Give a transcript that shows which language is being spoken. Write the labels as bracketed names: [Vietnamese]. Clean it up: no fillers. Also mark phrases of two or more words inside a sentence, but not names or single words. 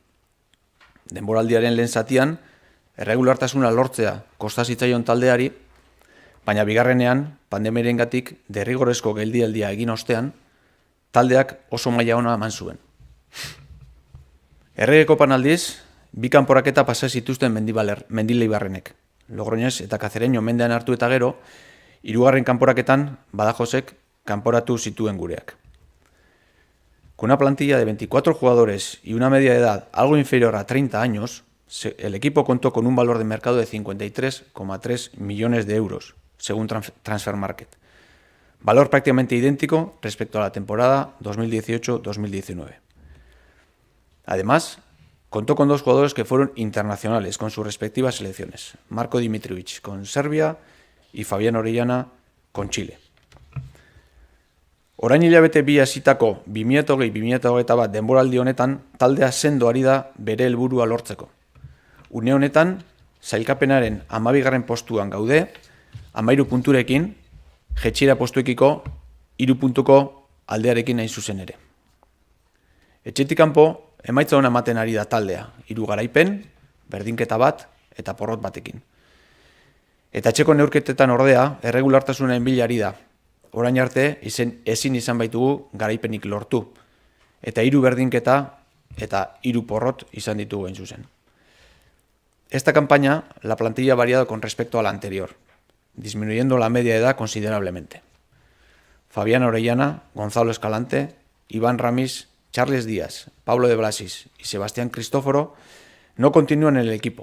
[Basque] Denboraldiaren lehen zatian, erregulartasuna lortzea kosta zitzaion taldeari, baina bigarrenean, pandemiarengatik derrigorrezko geldialdia egin ostean, taldeak oso maila ona eman zuen. Errege kopan aldiz, bi kanporaketa pasa zituzten Mendilibarrenek. Logroñez eta Kazereño mendean hartu eta gero, 3. kanporaketan Badajosek kanporatu zituen gureak. [Spanish] Con una plantilla de 24 jugadores y una media de edad algo inferior a 30 años, el equipo contó con un valor de mercado de 53,3 millones de euros, según Transfermarkt. valor prácticamente idéntico respecto a la temporada 2018-2019. Además, contó con 2 jugadores que fueron internacionales con sus respectivas selecciones, Marko Dimitrovic con Serbia y Fabián Orellana con Chile. [Basque] Orain hilabete bi hasitako 2020-2021 denboraldi honetan taldea sendo ari da bere helburua lortzeko. Une honetan, sailkapenaren 12. postuan gaude, 13 punturekin, jaitsiera postuekiko 3 puntuko aldearekin hain zuzen ere. Etxetik kanpo, emaitza ona ematen ari da taldea, 3 garaipen, berdinketa bat eta porrot batekin. Eta etxeko neurketetan ordea, erregulartasunen bila ari da. Orain arte, ezin izan baitugu garaipenik lortu. Eta 3 berdinketa eta 3 porrot izan ditugu hain zuzen. [Spanish] Esta campaña, la plantilla ha variado con respecto a la anterior, disminuyendo la media de edad considerablemente. Fabián Orellana, Gonzalo Escalante, Iván Ramis, Charles Díaz, Pablo de Blasis y Sebastián Cristóforo no continúan en el equipo.